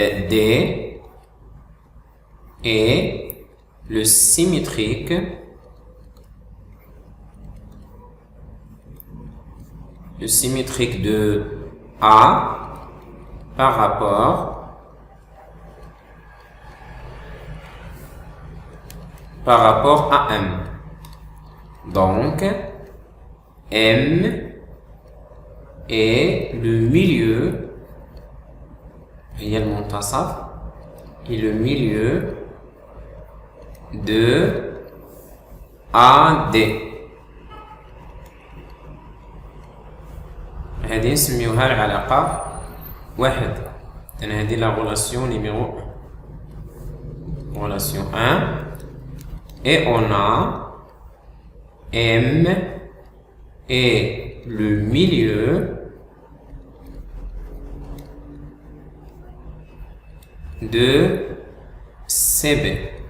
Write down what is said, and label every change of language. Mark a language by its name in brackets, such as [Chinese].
[French] D et le symétrique de A par rapport à M. Donc, M est le milieu, il y a le [Arabic] montasaf, [French] et le milieu de AD. [Arabic] هذه نسميوها العلاقة واحد. إذن هذه [French] la relation numéro 1. Relation 1. Et on a M est le milieu de CB.